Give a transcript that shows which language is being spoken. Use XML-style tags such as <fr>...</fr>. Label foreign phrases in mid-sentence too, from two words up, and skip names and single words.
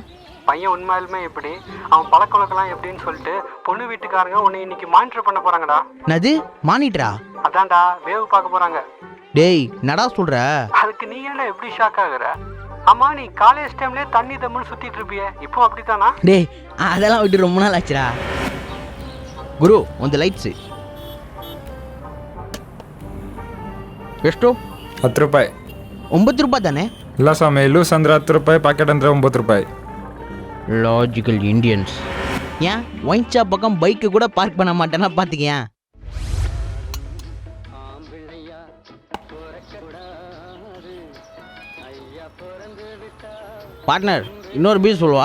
<ta>பையன் உண்மையாலுமே எப்படி, அவன் பழக்க வழக்கலாம் எப்படின்னு சொல்லிட்டு பொண்ணு வீட்டுக்காரங்க உன்னை இன்னைக்கு மானிட்டர் பண்ண போறாங்கடா. என்னது மானிட்டரா? அதான்டா, வேவ் பார்க்க போறாங்க. டேய், நடா சொல்ற? அதுக்கு நீ என்ன எப்படி ஷாக் ஆகுற? ஆமா, நீ காலேஜ் டைம்லயே தண்ணி தம்முன்னு சுத்திட்டு இருப்பிய, இப்போ அப்படித்தானா? டேய், அதெல்லாம் விட்டு ரொம்ப நாள் ஆச்சுடா. குரு,</ta> <kn>ಒಂದು ಲೈಟ್ಸ್ ಎಷ್ಟು? 10 ರೂಪಾಯಿ. 9 ರೂಪಾಯಿ ತಾನೆ? ಇಲ್ಲ ಸ್ವಾಮಿ, ಲೂಸ್ ಅಂದ್ರೆ 10 ರೂಪಾಯಿ, ಪ್ಯಾಕೆಟ್ ಅಂದ್ರೆ 9 ರೂಪಾಯಿ.</kn> <en>Logical Indians.</en> <ta>ஏன் ஒயின் ஷாப் பக்கம் பைக்கு கூட பார்க் பண்ண மாட்டேன்னா பார்த்துக்கியா? பார்ட்னர், இன்னொரு பீஸ் சொல்லுவா?</ta>